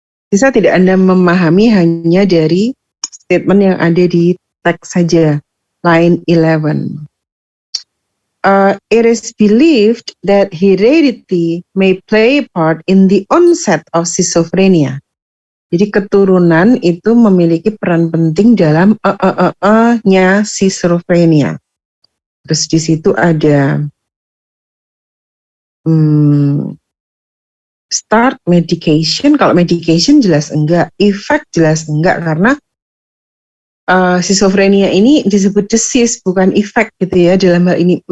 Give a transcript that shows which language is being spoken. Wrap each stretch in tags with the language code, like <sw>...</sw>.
<id>Bisa tidak Anda memahami hanya dari statement yang ada di teks saja, line 11.</id> <en>It is believed that heredity may play a part in the onset of schizophrenia.</en> <id>Jadi keturunan itu memiliki peran penting dalam nya schizophrenia. Terus di situ ada start medication. Kalau medication jelas enggak, effect jelas enggak, karena schizophrenia ini disebut disease bukan efek gitu ya dalam hal ini.</id>